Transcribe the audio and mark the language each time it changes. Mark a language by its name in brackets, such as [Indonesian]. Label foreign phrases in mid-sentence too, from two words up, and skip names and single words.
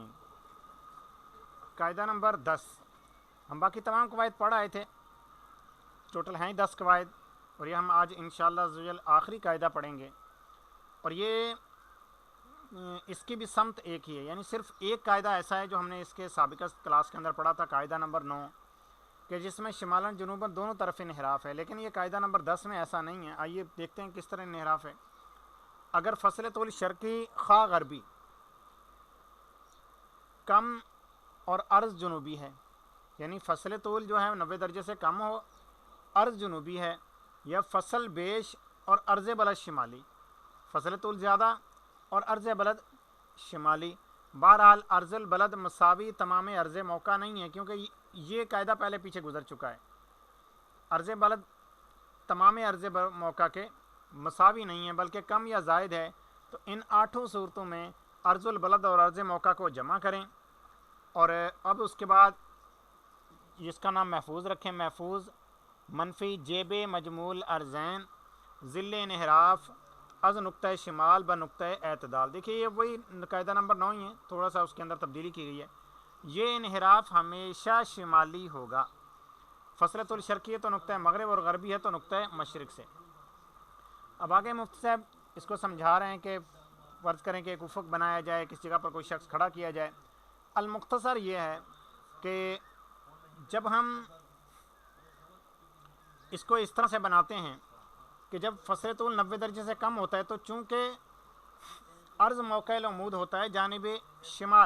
[Urdu] قاعدہ نمبر 10، ہم باقی تمام قواعد پڑھ آئے تھے، ٹوٹل ہیں 10 قواعد، اور یہ ہم آج [Arabic] انشاءاللہ عزوجل [Urdu] آخری قاعدہ پڑھیں گے، اور یہ اس کی بھی سمت ایک ہی ہے، یعنی صرف ایک قاعدہ ایسا ہے جو ہم نے اس کے سابقہ کلاس کے اندر پڑھا تھا، قاعدہ نمبر 9، کہ جس میں شمالاً جنوباً دونوں طرف انحراف ہے، لیکن یہ قاعدہ نمبر 10 میں ایسا نہیں ہے۔ آئیے دیکھتے ہیں کس طرح انحراف ہے۔ اگر فصل طول شرقی خواہ غربی کم اور عرض جنوبی ہے، یعنی فصل طول جو ہے 90 درجے سے کم ہو، عرض جنوبی ہے، یا فصل بیش اور عرض بلد شمالی، فصل طول زیادہ اور عرض بلد شمالی، بہرحال عرض البلد مساوی تمام عرض موقع نہیں ہے، کیونکہ یہ قاعدہ پہلے پیچھے گزر چکا ہے۔ عرض بلد تمام عرض موقع کے مساوی نہیں ہے بلکہ کم یا زائد ہے، تو ان 8 صورتوں میں عرض البلد اور عرض موقع کو جمع کریں، اور اب اس کے بعد اس کا نام محفوظ رکھیں، محفوظ منفی جیب مجمول ارزین ذل [Persian] انحراف از نقطۂ شمال ب نقطۂ اعتدال۔ [Urdu] دیکھیے یہ وہی قاعدہ نمبر 9 ہی ہے، تھوڑا سا اس کے اندر تبدیلی کی گئی ہے۔ یہ انحراف ہمیشہ شمالی ہوگا، فصل طول شرقی ہے تو نقطۂ مغرب اور غربی ہے تو نقطۂ مشرق سے۔ اب آگے مفتی صاحب اس کو سمجھا رہے ہیں کہ فرض کریں کہ ایک افق بنایا جائے، کس جگہ پر کوئی شخص کھڑا کیا جائے۔ المختصر یہ ہے کہ جب ہم اس کو اس طرح سے بناتے ہیں کہ جب فصل طول 90 درجے سے کم ہوتا ہے تو چونکہ عرض موقع العمود ہوتا ہے جانب شمال،